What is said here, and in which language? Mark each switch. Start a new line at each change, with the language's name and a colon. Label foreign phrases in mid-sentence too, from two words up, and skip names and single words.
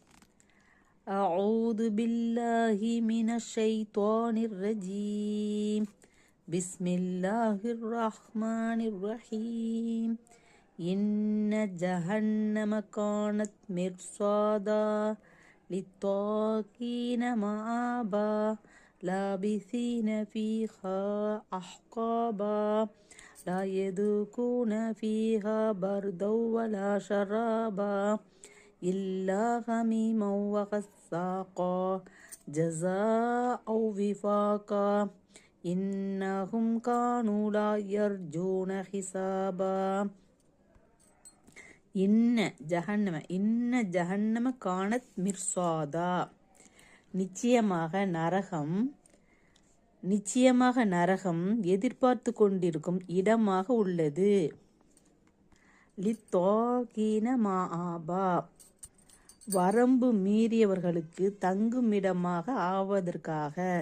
Arabic: أعوذ بالله من الشيطان الرجيم. بسم الله الرحمن الرحيم. إن جهنم كانت مرصادا للطاغين مآبا لابثين فيها أحقابا لا يذوقون فيها بردا ولا شرابا إلا حميما وغساقا جزاء وفاقا إنهم كانوا لا يرجون حسابا. إن جهنم كانت مرصادا.
Tamil: நிச்சயமாக நரகம் எதிர்பார்த்து கொண்டிருக்கும் இடமாக உள்ளது.
Arabic: للطاغين مآبا,
Tamil: வரம்பு மீறியவர்களுக்கு தங்குமிடமாக ஆவதற்காக.